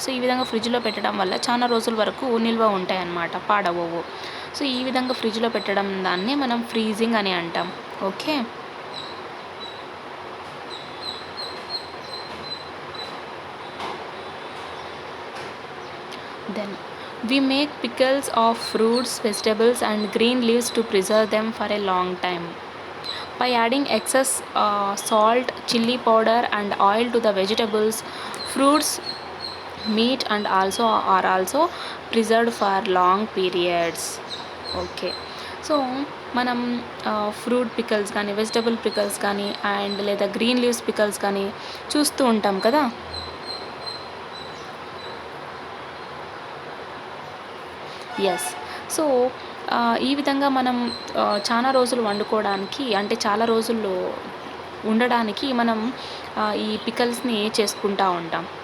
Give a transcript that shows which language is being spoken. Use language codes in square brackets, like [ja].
[te] So ఈ విధంగా ఫ్రిడ్జ్లో పెట్టడం వల్ల చాలా రోజుల వరకు నిల్వ ఉంటాయి అన్నమాట, పాడవవు. సో ఈ విధంగా ఫ్రిడ్జ్లో పెట్టడం దాన్నే మనం ఫ్రీజింగ్ అని అంటాం. [en] Okay, then we make pickles of fruits, vegetables and green leaves to preserve them for a long time. By adding excess salt, chili powder and oil to the vegetables, fruits, meat and are also preserved for long periods. [te] Okay, so మనం fruit pickles కానీ, vegetable pickles కానీ, and లేదా green leaves pickles కానీ చూస్తూ ఉంటాం కదా. Yes, so ఈ విధంగా మనం చాలా రోజులు వండుకోవడానికి, అంటే చాలా రోజుల్లో ఉండడానికి మనం ఈ పికల్స్ని చేసుకుంటూ ఉంటాం.